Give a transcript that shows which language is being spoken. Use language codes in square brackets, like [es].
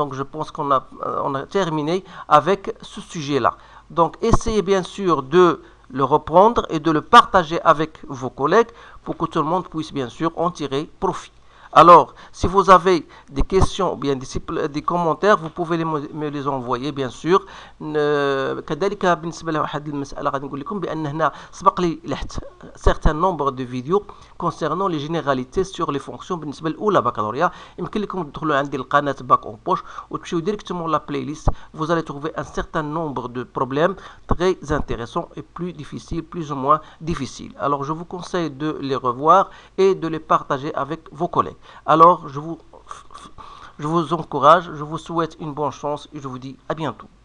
[fr] Donc, je pense qu'on a terminé avec ce sujet-là. Donc, essayez bien sûr de le reprendre et de le partager avec vos collègues pour que tout le monde puisse bien sûr en tirer profit. Alors, si vous avez des questions ou bien des commentaires, vous pouvez me les envoyer bien sûr. [ar] كذلك بالنسبة لواحد المسألة غادي نقول لكم بأن هنا سبق لي لحت [fr] certain nombre de vidéos concernant les généralités sur les fonctions [ar] بالنسبة للأولى بكالوريا. يمكن لكم تدخلوا عندي القناة باك اون بوش وتمشيو [fr] directement la playlist. Vous allez trouver un certain nombre de problèmes très intéressants et plus difficiles, plus ou moins difficiles. Alors, je vous conseille de les revoir et de les partager avec vos collègues. Alors, je vous encourage, je vous souhaite une bonne chance et je vous dis à bientôt.